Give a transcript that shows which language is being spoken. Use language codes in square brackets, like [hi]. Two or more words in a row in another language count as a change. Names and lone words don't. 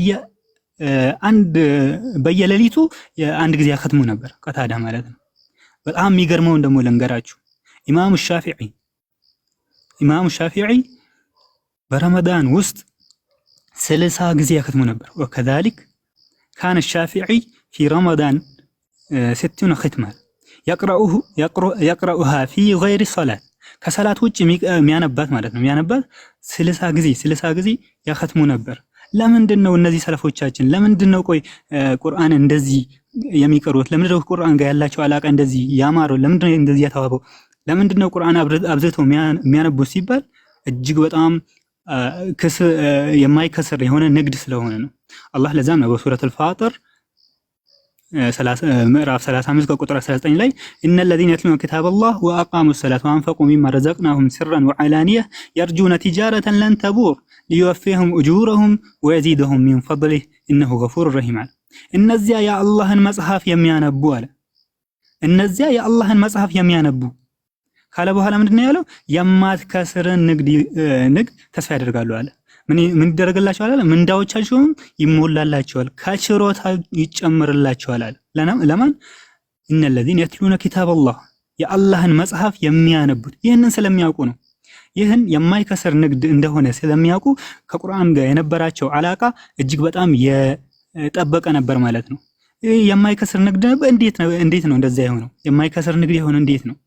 [am] በየሌሊቱ አንድ ጊዜ ያختሙ ነበር ቀታዳ ማለት ነው። በጣም የሚገርመው ደግሞ ልንገራችሁ ኢማሙ ሻፊዒ በረመዳን ውስጥ 30 ጊዜ ያختሙ ነበር። [ar] وكذلك كان الشافعي في رمضان 60 ختمة يقرأها في غير الصلاة [am] ከሰላት ውጭ የሚያነባት ማለት ነው። የሚያነባት 30 ጊዜ ያختሙ ነበር። ለምንድነው እነዚህ ሰለፎቻችን ለምንድነው ቆይ ቁርአን እንደዚህ የሚቀሩት? ለምንድነው ቁርአን ጋር ያላቸው አላቃ እንደዚህ ያማረው? ለምንድነው እንደዚህ ያተዋበው? ለምንድነው ቁርአን አብዝተው የሚያነቡት ሲባል እጅግ በጣም የማይከስር የሆነ ንግድ ስለሆነ ነው። አላህ ለዛም ነው በሱረቱል ፋጢር [ar] ምዕራፍ 35 ከቁጥር 19 ላይ إن الذين يتلون كتاب الله وأقاموا الصلاة وأنفقوا مما رزقناهم سرا وعلانية يرجون تجارة لن تبور ليوفيهم أجورهم ويزيدهم من فضله إنه غفور رحيم [am] እነዚያ የአላህን መጽሐፍ የሚያነቡ አለ። እነዚያ የአላህን መጽሐፍ የሚያነቡ ካለ በኋላ ምንድነው ያለው? የማትከስርን ንግድ ተስፋ ያደርጋሉ አለ። ምን ይደረግላቸዋል አለ? ምንዳዎቻቸውም ይሞላላቸዋል፣ ከችሮታ ይጨምርላቸዋል አለ። ለማን? [ar] إن الذين يتلون كتاب الله [am] የአላህን መጽሐፍ የሚያነቡት ይህንን ስለሚያውቁ ነው። ይህን የማይከስር ንግድ እንደሆነ ስለሚያውቁ ከቁርአን ጋር የነበራቸው አላቃ እጅግ በጣም ጠበቀ ነበር ማለት ነው። የማይከስር ንግድ እንዴት ነው እንደዛ የሆነው? የማይከስር ንግድ የሆነ እንዴት ነው?